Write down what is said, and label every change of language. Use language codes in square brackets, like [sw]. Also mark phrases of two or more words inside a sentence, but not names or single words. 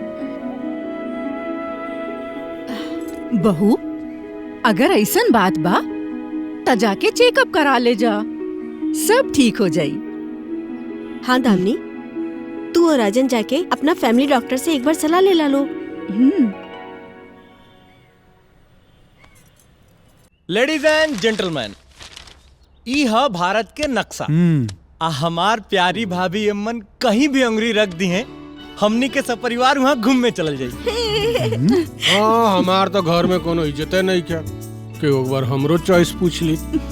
[bho] बहू अगर ऐसन बात बा त जाके चेकअप करा ले जा, सब ठीक हो जाई। हाँ दामिनी, तू और राजन जाके अपना [en] family doctor [bho] से एक बार सलाह ले ला लो। [en] ladies and gentlemen, [bho] ई है भारत के नक्शा। आ हमार प्यारी भाभी अम्मन कहीं भी अंगुरी रख दी हैं, हमनी के सब परिवार वहाँ घूमने चल जाई। हाँ हमार तो घर में कोनो इज्जते नहीं क्या कि एक बार हमरो चॉइस पूछ ली।